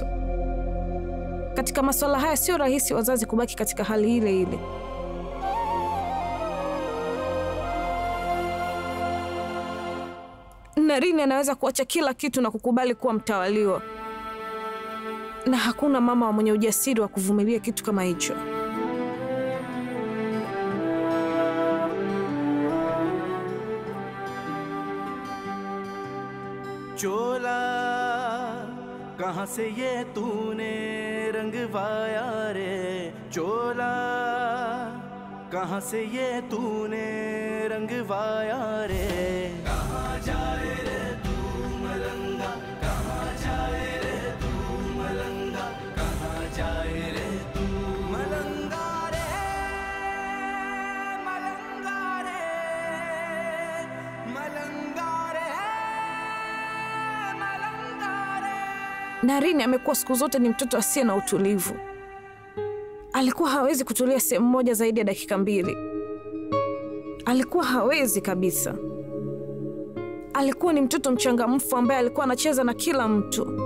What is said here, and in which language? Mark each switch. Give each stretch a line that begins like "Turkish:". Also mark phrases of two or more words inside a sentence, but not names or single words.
Swahili: Katika masuala haya sio rahisi wazazi kubaki katika hali ile ile. Naren anaweza kuacha kila kitu na kukubali kuwa mtawaliwa. Na hakuna mama wa mwenye ujasiri wa kuvumilia kitu kama hicho.
Hindi: चोला कहाँ से ये तूने रंगवाया रे, चोला कहाँ से ये तूने रंगवाया रे। कहाँ जाए रे तू मलंगा, कहाँ जाए रे तू मलंगा, कहाँ जाए रे तू मलंगा रे, मलंगा रे, मलंगा रे।
Swahili: Naren amekuwa siku zote ni mtoto asiye na utulivu. Alikuwa hawezi kutulia sehemu moja zaidi ya dakika 2. Alikuwa hawezi kabisa. Alikuwa ni mtoto mchangamfu ambaye alikuwa anacheza na kila mtu.